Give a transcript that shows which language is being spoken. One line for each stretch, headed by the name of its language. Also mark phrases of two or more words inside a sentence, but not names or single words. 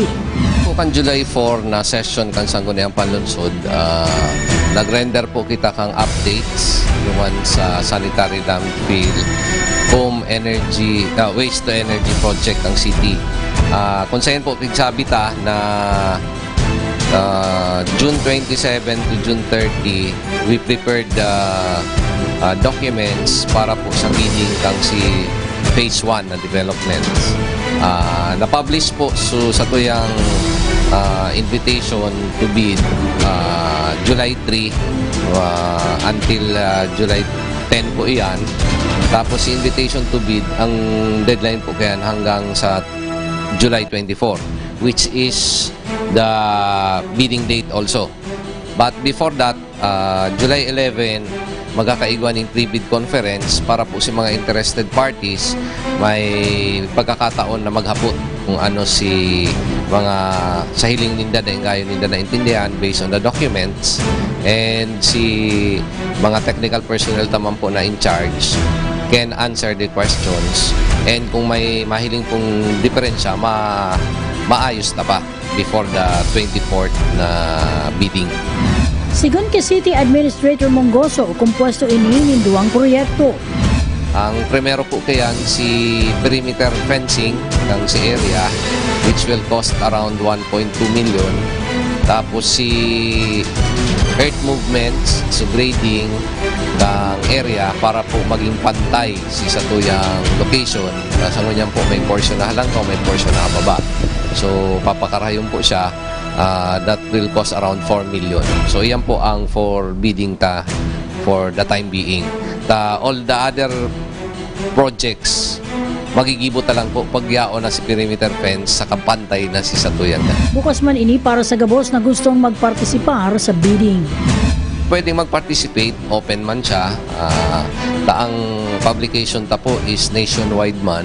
Bikol: Kan July 4 na session kan Sangguniang Panlungsod, nag-render po kita kang updates naman sa
English: sanitary landfill, home energy, waste to energy project
Bikol: ng city. Kung saan po pigsabi ta na June 27 to June 30,
English: we prepared documents
Bikol: para po sa bidding kang si Phase 1 na development. Na-publish po sa tuyang
English: invitation to bid
Bikol: July 3 until July 10 po iyan. Tapos si
English: invitation to bid,
Bikol: ang deadline po kayan hanggang sa July 24,
English: which is the bidding date also. But before that,
Bikol: July 11, magkakaigwan ng
English: pre-bid conference
Bikol: para po si mga
English: interested parties
Bikol: may pagkakataon na maghapot kung ano si mga sa hiling ninda na ingayon ninda na intindihan
English: based on the documents, and
Bikol: si mga
English: technical personnel
Bikol: taman po na
English: in charge can answer the questions,
Bikol: and kung may mahiling pong diferensya maayos na pa
English: before the 24th
Bikol: na bidding. Sigun kay City Administrator Mongoso, kumpuesto ini duwang proyekto. Ang primero po kayan si
English: perimeter fencing
Bikol: ng si area,
English: which will cost around 1.2 million.
Bikol: Tapos si
English: earth movements,
Bikol: so grading ng area para po maging pantay si satuyang location. Nasa ngunyan po may portion na halangkaw, may portion na baba. So papakarayon po siya.
English: That will cost around 4 million.
Bikol: So iyan po ang
English: for bidding
Bikol: ta
English: for the time being. All the other projects
Bikol: magigibo ta lang po pagyao na si
English: perimeter fence
Bikol: sa kapantay na si satuyan. Bukas man ini para sa gabos na gustong magpartisipar sa bidding. pwedeng mag-participate, open man siya. Ang publication ta po is nationwide man.